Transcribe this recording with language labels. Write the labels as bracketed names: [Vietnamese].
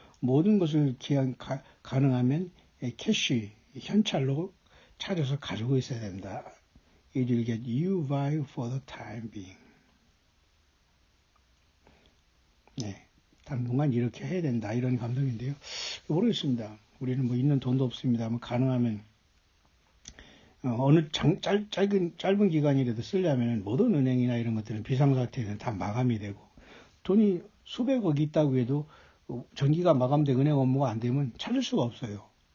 [Korean] 모든 것을 가능하면 캐시, 현찰로 찾아서 가지고 있어야 된다. [English] It will get you by for the time being. [Korean] 네, 당분간 이렇게 해야 된다. 이런 감동인데요. 모르겠습니다. 우리는 뭐 있는 돈도 없습니다만 가능하면 어느 짧은 기간이라도 쓰려면 모든 은행이나 이런 것들은 비상사태는 다 마감이 되고 돈이 수백억이 있다고 해도 전기가 마감돼 은행 업무가 안 되면 찾을 수가 없어요.